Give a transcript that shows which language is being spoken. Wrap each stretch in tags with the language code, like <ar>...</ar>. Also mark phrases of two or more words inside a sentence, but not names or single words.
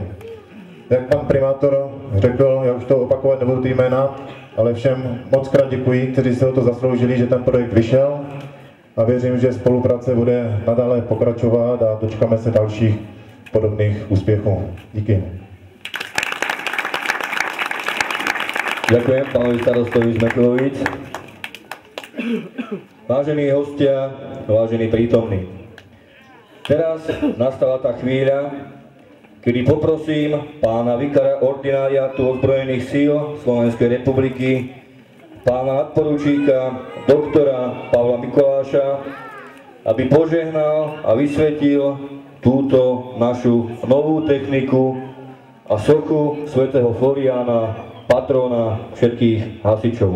<cs>Jak pan primátor řekl, já už to opakovat nebudu ty jména, ale všem moc krát děkuji, kteří se o to zasloužili, že ten projekt vyšel a věřím, že spolupráce bude nadále pokračovat a dočkáme se dalších podobných úspěchů. Díky.</cs> <sk>Ďakujem pánovi starostovi z Mechlovic. Vážení hostia, vážení prítomní. Teraz nastala tá chvíľa, kedy poprosím pána vikára ordináriátu ozbrojených síl Slovenskej republiky, pána nadporučíka doktora Pavla Mikoláša, aby požehnal a vysvetil túto našu novú techniku a sochu svätého Floriána, patrona všetkých hasičov.</sk>